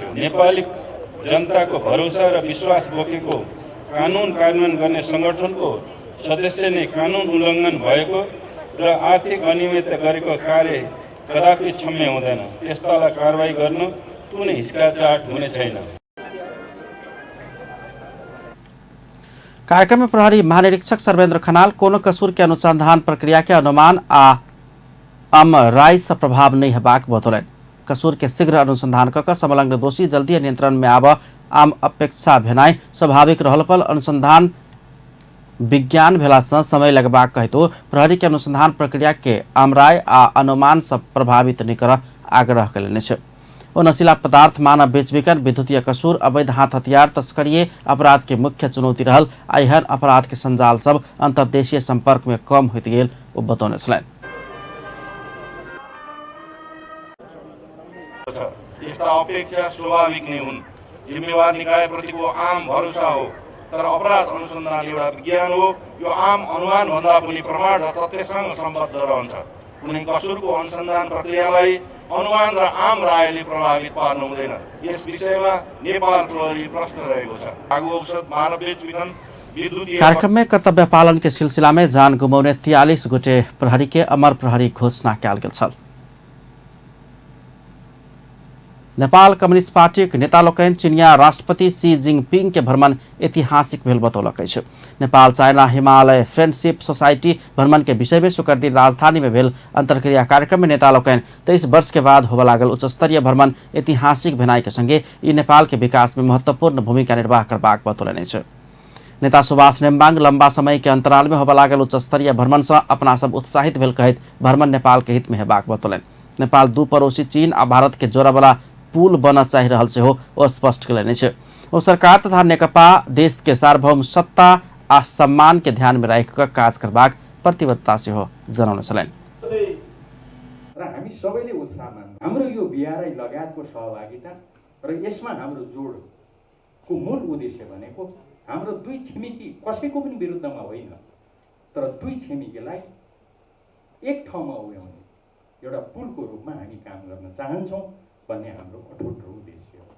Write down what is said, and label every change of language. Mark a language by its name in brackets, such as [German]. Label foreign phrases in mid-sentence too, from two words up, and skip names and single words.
[Nepali] नेपाली जनताको भरोसा र विश्वास बोकेको कानुन कार्यान्वयन गर्ने संगठनको सदस्य नै कानुन उल्लङ्घन भएको र आर्थिक अनियमितता गरेको कार्य कदापि क्षम्य हुँदैन। त्यस्तालाई कारबाही गर्न कुनै हिचकिचाहट हुने छैन। [Maithili] कार्यक्रम में प्रहरी महानिरीक्षक सर्वेन्द्र खनाल कोनो कसूर के अनुसंधान प्रक्रिया के अनुमान आ राय से प्रभाव नहीं हेबाक बतौलन। कसूर के शीघ्र अनुसंधान कर संलग्न दोषी जल्दी नियंत्रण में आब आम अपेक्षा भेनाई स्वाभाविक रहल पर अनुसंधान विज्ञान भेला से समय लगबाक कहतो प्रहरी के अनुसंधान प्रक्रिया के आमराय आ अनुमान से प्रभावित नहीं कर आग्रह कयलनि छै। ओ नशीला पदार्थ, मानव बेचबिखन, विद्युतीय कसूर, अवैध हाथ हथियार तस्करी अपराध के मुख्य चुनौती रहल आ एहन अपराध के संजाल सब अंतर्देशीय संपर्क में कम होइत गेल ओ बतौने छलनि। [Nepali] यस्ता अपेक्षा स्वाभाविक नै हुन्। जिम्मेवार निकायप्रतिको आम भरोसा हो, तर अपराध अनुसन्धान एउटा विज्ञान हो। यो आम अनुमान भन्दा पनि प्रमाण र तथ्यसँग सम्बद्ध रहन्छ। कुनै कसूरको अनुसन्धान प्रक्रियालाई अनुमान र आम रायले प्रभावित पार्नु हुँदैन। यस विषयमा नेपाल प्रहरी प्रश्न रहेको छ। लागू औषध, मानव बेचबिखन, विद्युतीय। [Maithili] कार्यक्रम में कर्तव्य पालन के सिलसिला में जान गुमाउने 43 गोटे प्रहरी के अमर प्रहरी घोषणा कयल गेल छल। नेपाल कम्युनिस्ट पार्टी के नेता लोकनि चीनिया राष्ट्रपति शी जिनपिंग के भ्रमण ऐतिहासिक भेल बतौलक अछि। नेपाल चाइना हिमालय फ्रेंडशिप सोसाइटी भ्रमण के विषय में शुक्र दिन राजधानी में भेल अंतरक्रिया कार्यक्रम में नेता लोकनि 23 वर्ष के बाद होबे लागल उच्च स्तरीय भ्रमण ऐतिहासिक भेनाई के संगे ई नेपाल के विकास में महत्वपूर्ण भूमिका निर्वाह करबाक बतौलनि अछि। नेता सुभाष नेम्बाङ लंबा समय के अंतराल में होबे लागल उच्च स्तरीय भ्रमण से अपना सब उत्साहित भेल कहैत भ्रमण नेपाल के हित में हेबाक बतौलनि। नेपाल दू पड़ोसी चीन आ भारत के जोड़ावला पुल बन चाहि रहल से हो स्पष्ट कयलनि छै। ओ सरकार तथा नेकपा देश के सार्वभौम सत्ता आ सम्मान के ध्यान में राखि काज करबाक प्रतिबद्धता से हो जनाउन छलनि। [Nepali] र हामी सबैले उत्साह मान्नु हाम्रो यो बिआरआई लगायतको सहभागिता र यसमा हाम्रो जोडको मूल उद्देश्य भनेको हाम्रो दुई छिमेकी कसैको पनि विरुद्धमा होइन, तर दुई छिमेकीलाई एक ठाउँमा उभ्याउने एउटा पुलको रूपमा हामी काम गर्न चाहन्छौँ भन्ने हाम्रो अटुट उद्देश्य हो।